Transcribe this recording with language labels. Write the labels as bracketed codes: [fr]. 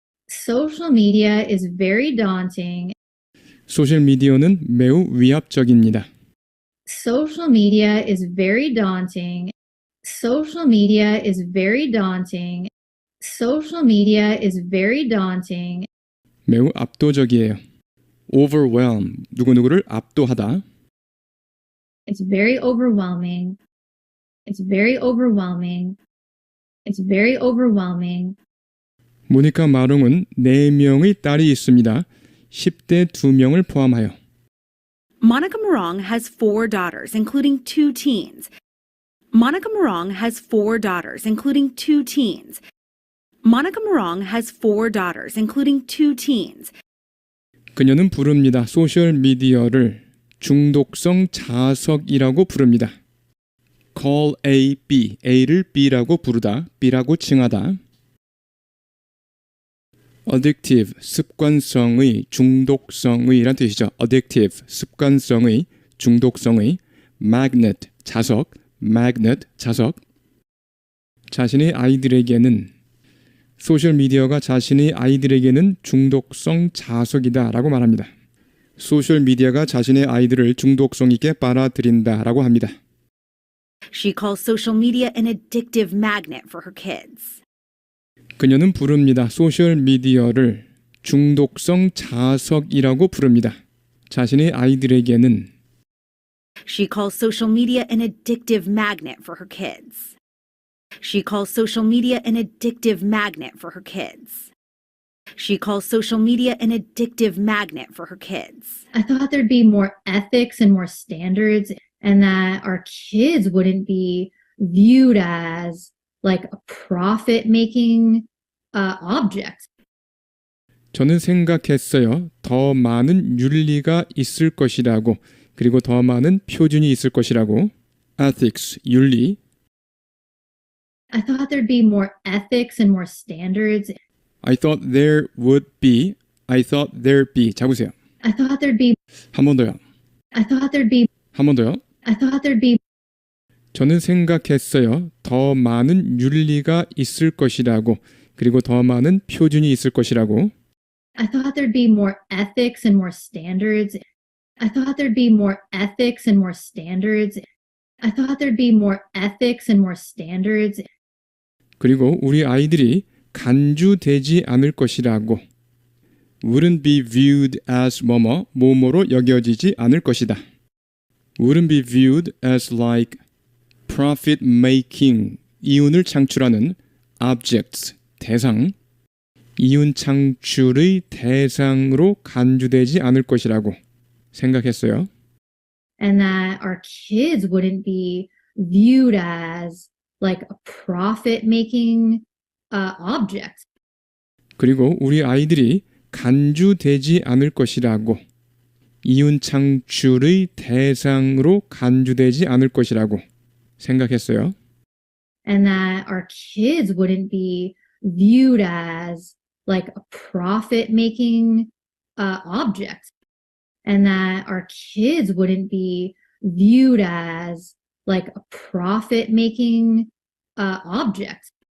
[en] Social media is very daunting. [ko] 소셜 미디어는 매우 위압적입니다. [en] Social media is very daunting. Social media is very daunting. Social media is very daunting. [ko] 매우 압도적이에요. overwhelm, 누구누구를 압도하다. [en] It's very overwhelming. It's very overwhelming. It's very overwhelming. [ko] 모니카 마롱은 4명의 딸이 있습니다. 10대 2명을 포함하여. [en] Monica Morong has 4 daughters, including 2 teens. Monica Morong has 4 daughters, including 2 teens. Monica Morong has 4 daughters, including 2 teens. [ko] 그녀는 부릅니다. 소셜 미디어를 중독성 자석이라고 부릅니다. [en] call A, B, [ko] A를 B라고 부르다, B라고 칭하다. addictive, 습관성의, 중독성의 란 뜻이죠. addictive, 습관성의, 중독성의, magnet, 자석, magnet, 자석. 자신의 아이들에게는 소셜미디어가 자신의 아이들에게는 중독성 자석이다 라고 말합니다. 소셜미디어가 자신의 아이들을 중독성 있게 빨아들인다 라고 합니다. [en] She calls social media an addictive magnet for her kids. [ko] 그녀는 부릅니다. 소셜미디어를 중독성 자석이라고 부릅니다. 자신의 아이들에게는 [en] She calls social media an addictive magnet for her kids. She calls social media an addictive magnet for her kids. She calls social media an addictive magnet for her kids. I thought there'd be more ethics and more standards, and that our kids wouldn't be viewed as like a profit-making object. [ko] 저는 생각했어요. 더 많은 윤리가 있을 것이라고. 그리고 더 많은 표준이 있을 것이라고. ethics, 윤리. [en] I thought there'd be more ethics and more standards. I thought there would be. I thought there'd be. [ko] 잡으세요. [en] I thought there'd be. [ko] 한 번 더요. [en] I thought there'd be. [ko] 한 번 더요. [en] I thought there'd be. [ko] 저는 생각했어요. 더 많은 윤리가 있을 것이라고. 그리고 더 많은 표준이 있을 것이라고. [en] I thought there'd be more ethics and more standards. I thought there'd be more ethics and more standards. I thought there'd be more ethics and more standards. [ko] 그리고 우리 아이들이 간주되지 않을 것이라고. [en] wouldn't be viewed as [ko] 뭐뭐로 여겨지지 않을 것이다. [en] wouldn't be viewed as like profit making, [ko] 이윤을 창출하는 objects, 대상, 이윤 창출의 대상으로 간주되지 않을 것이라고 생각했어요. [en] And that our kids wouldn't be viewed as like a profit-making object. [ko] 그리고 우리 아이들이 간주되지 않을 것이라고. 이윤 창출의 대상으로 간주되지 않을 것이라고 생각했어요. [en] And that our kids wouldn't be viewed as like a profit-making object. And that our kids wouldn't be viewed as like a profit-making object.